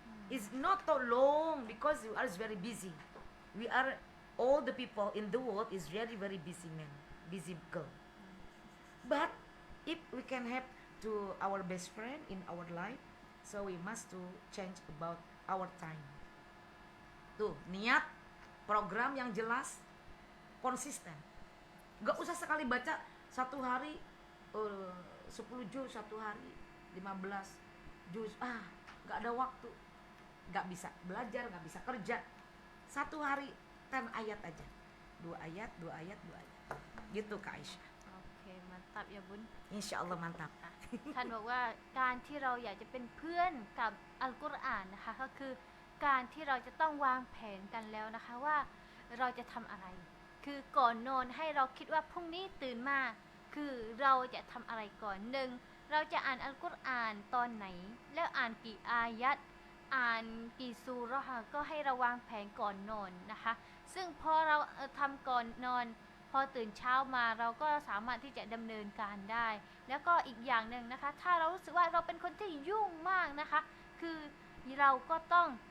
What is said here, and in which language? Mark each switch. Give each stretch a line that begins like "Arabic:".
English: It's not so long because you are very busy. We are, all the people in the world is very very busy man, busy girl. But if we can have to our best friend in our life, so we must to change about our time.
Indonesian: Tuh, niat program yang jelas, konsisten. Gak usah sekali baca satu hari 10 juz, satu hari 15 juz. Gak ada waktu, gak bisa belajar, gak bisa kerja. Satu hari 10 ayat aja, 2 ayat, 2 ayat, 2 ayat. Gitu Kak Aisyah. โอเคmantap ya Bun. Insya Allah mantap.
Thai: ท่านบอกว่าการที่เราอยากจะเป็นเพื่อนกับอัลกุรอานนะคะก็คือการที่เราจะต้องวางแผนกันแล้วนะคะว่าเราจะทำอะไร คือก่อนนอนให้เราคิดว่าพรุ่งนี้ตื่นมาคือเราจะทำอะไรก่อนหนึ่งเราจะอ่านอัลกุรอานตอนไหนแล้วอ่านกี่อายัดอ่านกี่ซูเราะห์ก็ให้เราวางแผนก่อนนอนนะคะซึ่งพอเราทำก่อนนอนพอตื่นเช้ามาเราก็สามารถที่จะดำเนินการได้แล้วก็อีกอย่างหนึ่งนะคะถ้าเรารู้สึกว่าเราเป็นคนที่ยุ่งมากนะคะคือเราก็ต้อง